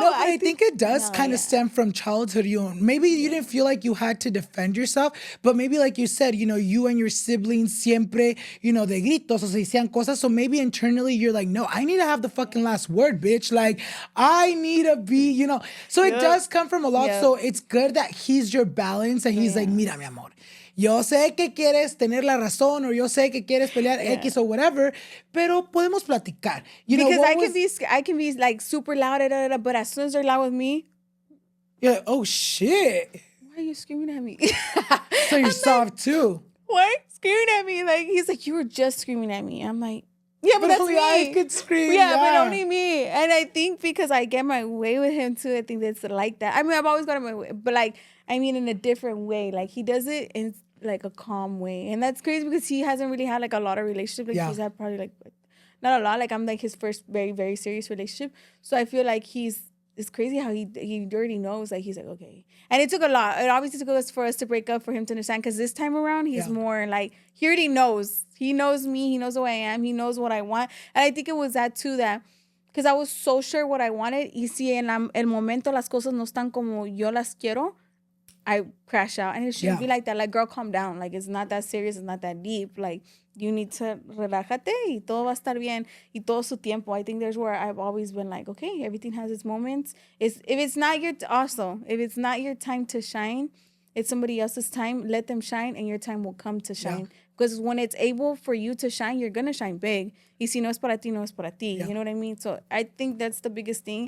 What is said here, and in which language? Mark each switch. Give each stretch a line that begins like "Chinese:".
English: but I think it does kind of stem from childhood. You know, maybe you didn't feel like you had to defend yourself, but maybe like you said, you know, you and your siblings
Spanish: siempre,
English: you know,
Spanish: de gritos o se decían cosas.
English: So maybe internally you're like, no, I need to have the fucking last word, bitch. Like, I need to be, you know. So it does come from a lot. So it's good that he's your balance and he's like,
Spanish: mira, mi amor. yo sé que quieres tener la razón,
English: or
Spanish: yo sé que quieres pelear X
English: or whatever,
Spanish: pero podemos platicar.
English: You because know, I can be like super loud, but as soon as they're loud with me, you're like, oh shit. why are you screaming at me? So you're I'm soft too. What? Screaming at me? Like, he's like, you were just screaming at me. I'm like, yeah, but that's only me. I could scream. Yeah, but only me. And I think because I get my way with him too, I think that's like that. I mean, I've always gotten my way, but like, I mean, in a different way. Like, he does it in like a calm way. And that's crazy because he hasn't really had like a lot of relationships. Like, he's had probably like, not a lot. Like, I'm like his first very, very serious relationship. So I feel like it's crazy how he already knows. Like, he's like, okay. And it took a lot. It obviously took us for us to break up for him to understand. Because this time around, he's more like, he already knows. He knows me. He knows who I am. He knows what I want. And I think it was that too, that because I was so sure what I wanted.
Spanish: Y si en el momento las cosas no están como yo las quiero,
English: I crash out. And it shouldn't be like that. Like, girl, calm down. Like, it's not that serious. It's not that deep. Like, you need to
Spanish: relájate y todo va a estar bien y todo su tiempo.
English: I think there's where I've always been like, okay, everything has its moments. If it's not your time to shine, it's somebody else's time. Let them shine and your time will come to shine. Because when it's able for you to shine, you're going to shine big.
Spanish: Y si no es para ti, no es para ti.
English: You know what I mean? So I think that's the biggest thing.